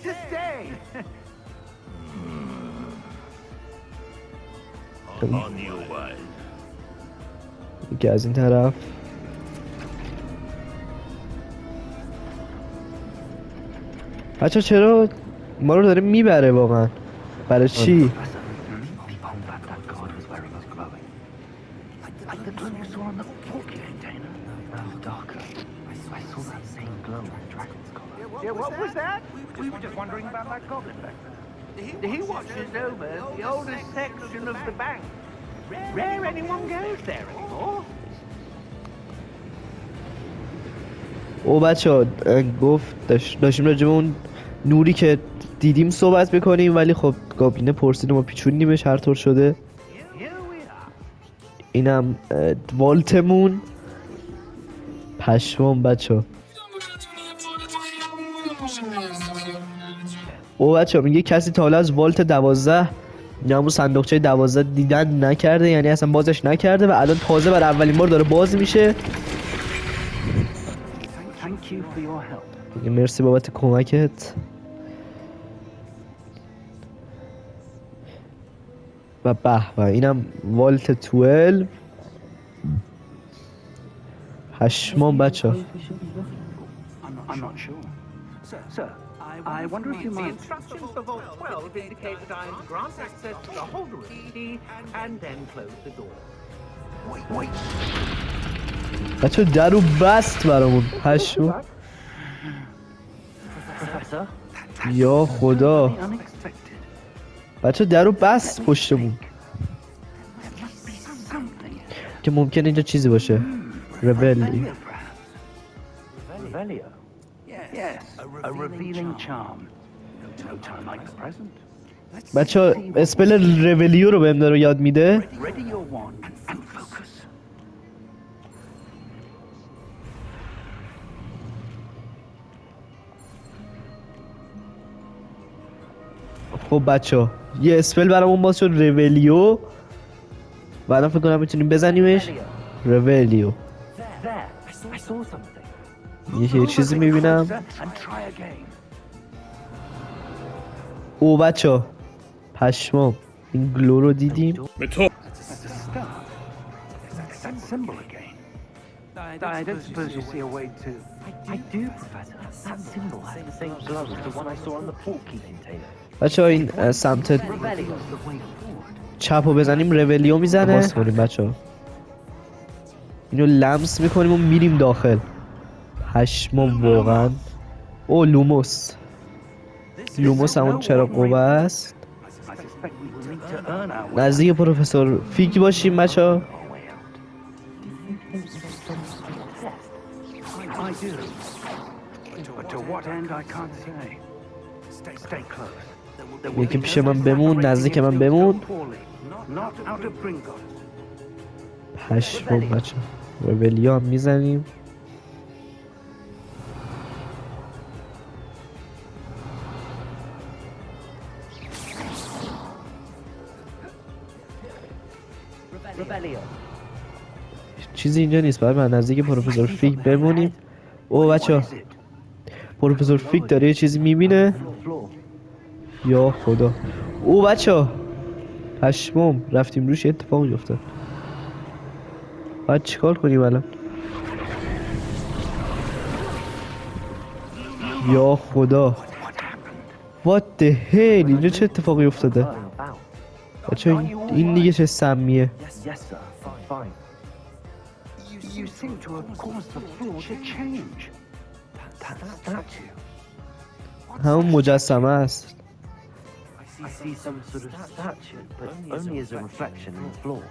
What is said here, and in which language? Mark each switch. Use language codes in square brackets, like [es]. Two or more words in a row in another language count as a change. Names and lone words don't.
[fa] یکی از این طرف. بچه چرا ما رو داره میبره واقعا؟ برای چی؟ [en] Yeah, what was that? We were just wondering about that goblin back there. He watches over the oldest section of the bank. Rare anyone goes there anymore. [fa] او بچه ها گفت داشتیم راجع به اون نوری که دیدیم صحبت بکنیم ولی خب گابلینه پرسید ما پیچونیمش هر طور شده. اینم والتمون. پشمام بچه ها. او بچه ها میگه کسی تا حالا از والت 12 این همون صندوقچه 12 دیدن نکرده، یعنی اصلا بازش نکرده و الان تازه برای اولین بار داره باز میشه. [en] Thank you for your help. [fa] مرسی بابت کمکت. و به اینم والت 12. هشمان بچه ها. [en] I'm not sure. Sir, I wonder if you The might... instructions for Vault 12 indicate that I am to grant access to the hold room key and then close the door. [fa] بچه درو بست برامون. هشمان. Professor? یا خدا. Unexpected. بچه درو بست پشتمون که ممکن اینجا چیزی باشه. ربلی. [en] Revelio? Yes, a revealing charm. No time like the present. [fa] بچه اسپل ربلیو رو بهم داره یاد میده. [en] Ready your wand and focus. [fa] خب بچه یه اسپل برامون باز شد، ربلیو. بعدا فکر کنم میتونیم بزنیمش. ربلیو. [en] There. I saw something. [fa] یه چیزی میبینم. [en] And try again. [fa] او بچه پشمام این گلو رو دیدیم. [en] That's a star. That symbol again. I don't suppose you see a way to... I do, Professor. That symbol has the same glow as the one I saw on the portkey container. [fa] بچه این سمت Revelio. چپ رو بزنیم ربلیو میزنه. باز کنیم بچه اینو لمس میکنیم و میریم داخل. پشمام واقعا. او لوموس. لوموس همون چرا قوه است. [en] I suspect we will need to earn our way [fa] نزدیک پروفسور فیگ باشیم بچه [en] out. I do. But to what end I can't say. Stay close. [fa] یکی پیش من بمون، نزدیک من بمون. [en] Not out of Gringotts. [fa] پشمام بچه ربلیو هم میزنیم. Revelio. چیزی اینجا نیست، باید من نزدیک پروفسور فیگ بمونیم. او بچه [en] What is it? [fa] پروفسور فیگ داره یه چیزی میبینه. Floor. یا خدا. او بچه پشمام رفتیم روش اتفاقی افتاد. باید چیکار کنیم الان؟ یا خدا. [en] What the hell [fa] اینجا چه اتفاقی افتاده؟ About. بچه این دیگه چه سمیه؟ [en] Yes, sir. Fine. You seem to have caused the floor to change. That statue. [fa] همون مجسمه است. [en] I see some sort of statue, but only as a reflection in the floor.